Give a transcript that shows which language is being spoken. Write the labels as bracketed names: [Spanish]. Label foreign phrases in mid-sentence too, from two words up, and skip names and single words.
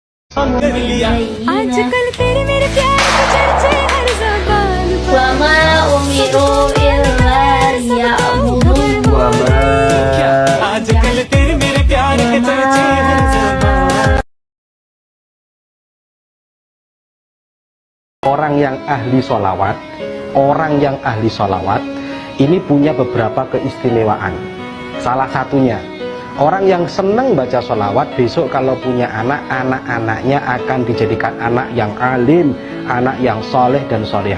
[Hindi] आजकल तेरे मेरे प्यार के चर्चे हर ज़बान पर [Arabic] وما أمروا إلا ليعبدوا [Hindi] आजकल तेरे मेरे प्यार के चर्चे हर ज़बान। [Indonesian] Orang yang ahli sholawat ini punya beberapa keistimewaan. Salah satunya, orang yang senang baca sholawat besok kalau punya anak-anaknya akan dijadikan anak yang alim, anak yang soleh dan solehah.